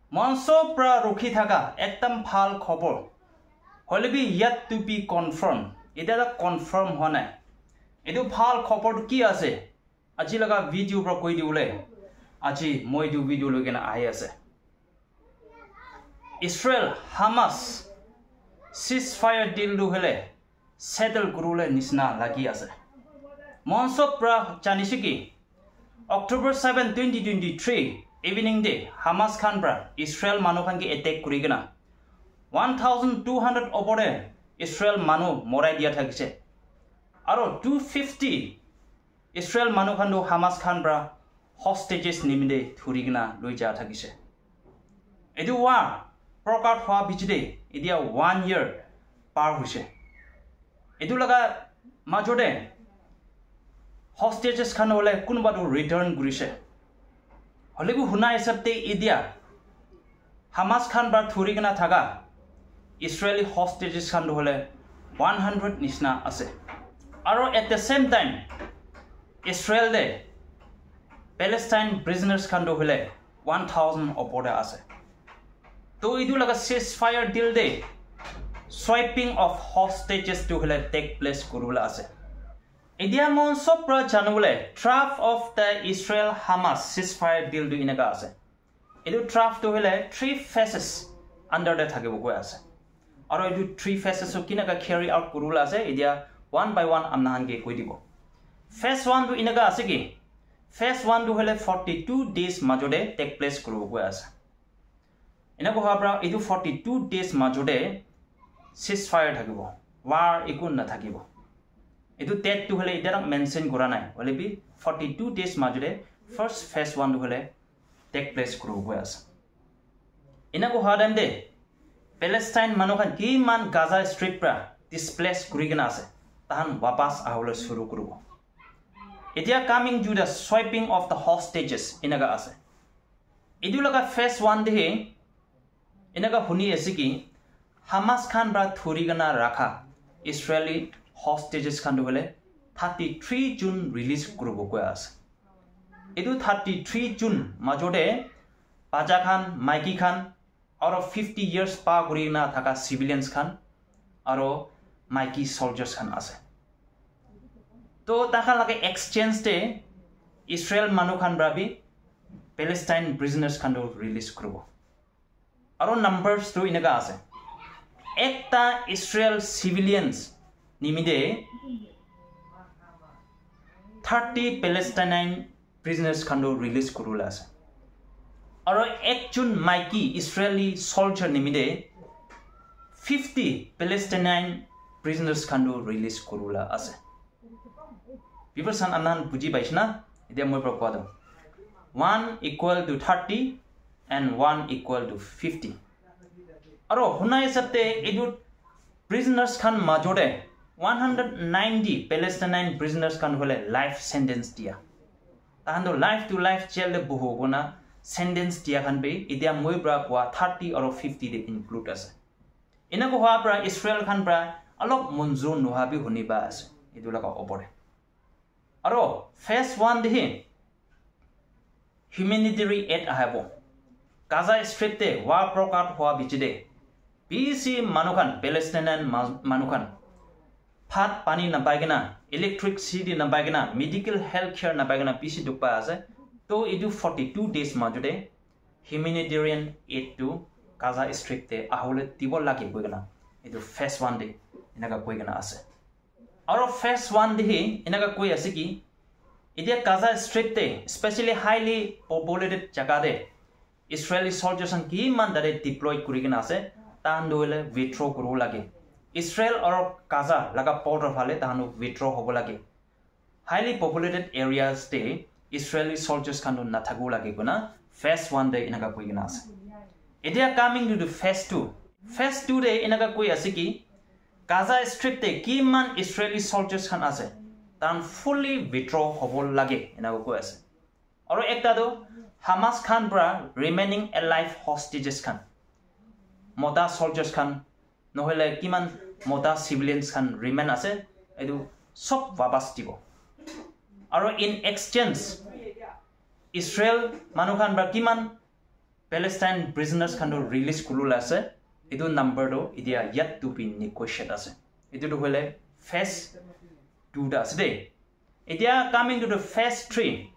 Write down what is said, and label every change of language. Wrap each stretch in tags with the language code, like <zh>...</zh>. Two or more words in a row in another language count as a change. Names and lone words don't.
<nag>Monso pra rukhi thaka ekdam phal khobor hole bi</nag> <en>yet to be confirmed</en> <nag>eta da confirm hona edu phal khobor ki ase aji laga video pro koi diule aji moi du video logena ahi ase Israel Hamas</nag> <en>ceasefire deal</en> <nag>du hele settle kurule nisna lagi ase Monso pra chanishiki October 7 2023</nag> <en>evening day</en> <nag>Hamas khan bra Israel manu khan ki attack kurigena 1200 opore Israel manu morai dia thakise aro 250 Israel manu khan do Hamas khan bra hostages nimide thurigena loija thakise edu wa prokat hwa bichide idia 1 year par hoise edu laga majode hostages khan hole kunba do return gurise Holebu huna esapte idia Hamas khan bar thurigena thaga Israeli hostages khan hole 100 nisna ase aro</nag> <en>at the same time</en> <nag>Israel de Palestine prisoners khan hole 1000 opoda ase to idu laga</nag> <en>ceasefire deal</en> <nag>de</nag> <en>swiping of hostages</en> <nag>to hole</nag> <en>take place</en> <nag>kurula ase Idia Monso pra janule</nag> <en>draft of the Israel Hamas ceasefire deal</en> <nag>do inaga ase. Idu draft to hele 3 phases under the thakibo goi ase. Aro idu 3 phases so kinaga</nag> <en>carry out</en> <nag>kurula ase idia</nag> <en>one by one</en> <nag>amna hange koi dibo. Phase 1 do inaga ase ki phase 1 do hele 42 days majode</nag> <en>take place</en> <nag>kurubo goi ase. Inago habra idu 42 days majode ceasefire thakibo. War ikun na thakibo. Idu tet to hole idara mention kora nai hole bi 42 days majure</nag> <en>first phase</en> <nag>1 hole</nag> <en>take place</en> <nag>kuru goi ase ina ko hadam de Palestine manu khan ki man Gaza Strip pra displace kurigena ase tahan wapas ahole shuru kurubo etia</nag> <en>coming to the swiping of the hostages</en> <nag>inaga ase idu laga phase 1 de inaga huni ase ki Hamas khan bra thurigena rakha Israeli hostages khan hole 33 June release kurubo goi ase edu 33 June majode Paja Khan Maiki Khan aro 50 years pa kurina thaka civilians khan aro Maiki soldiers khan ase to takhan lage exchange de Israel manu khan brabi Palestine prisoners khan do release kurubo aro numbers to inaga ase ekta Israel civilians Nimide 30</nag> <en>Palestinian prisoners</en> <nag>khan do release kurula ase aro ekjun Maiki Israeli soldier nimide 50</nag> <en>Palestinian prisoners</en> <nag>khan do release kurula ase people san anan buji paisna idia moi pro kwado</nag> <en>1 equal to 30 and 1 equal to 50</en> <nag>aro hunai sabte edu prisoners khan majode 190</nag> <en>Palestinian prisoners</en> <nag>kan hole</nag> <en>life sentence</en> <nag>dia tahando life to life jail de bohogona sentence dia kan be idia moi bra kwa 30 or 50 de include ase ina ko ha bra Israel kan bra alok munzur nohabi huniba ase idula ka opore aro phase 1 de</nag> <en>humanitarian aid</en> <nag>ahabo Gaza Strip te war prokat hwa bichide BC manukan Palestinian manukan Phat pani na paigena electricity na paigena</nag> <en>medical health care</en> <nag>na paigena PC dukpa ase to idu 42 days majude</nag> <en>humanitarian aid</en> <nag>to Gaza Strip te ahole tibol lagi boigena idu phase 1 de inaga boigena ase aro phase 1 de inaga koi ase ki idia Gaza Strip te especially</nag> <en>highly populated</en> <nag>jaga de Israeli soldiers an ki man dare deploy kurigena ase tan dole withdraw kuru lage Israel or Gaza laga border phale tahanu withdraw hobo lage</nag> <en>highly populated areas</en> <nag>de Israeli soldiers khan na thagu lage guna phase 1 de inaga koi gina ase idia</nag> <en>coming to the phase</en> <nag>2 de inaga koi ase ki Gaza Strip de ki man Israeli soldiers khan ase tan</nag> <en>fully withdraw</en> <nag>hobo lage inaga koi ase aro ekta do Hamas khan bra</nag> <en>remaining alive hostages</en> <nag>khan moda soldiers khan nohele kiman moda civilians khan remain ase edu sob wapas dibo aro</nag> <en>in exchange</en> <nag>Israel manu khan bra kiman Palestine prisoners khan do release kulula ase edu number do idia</nag> <en>yet to be negotiated</en> <nag>ase edu do hole phase 2 da ase de idia</nag> <en>coming to the phase 3</en>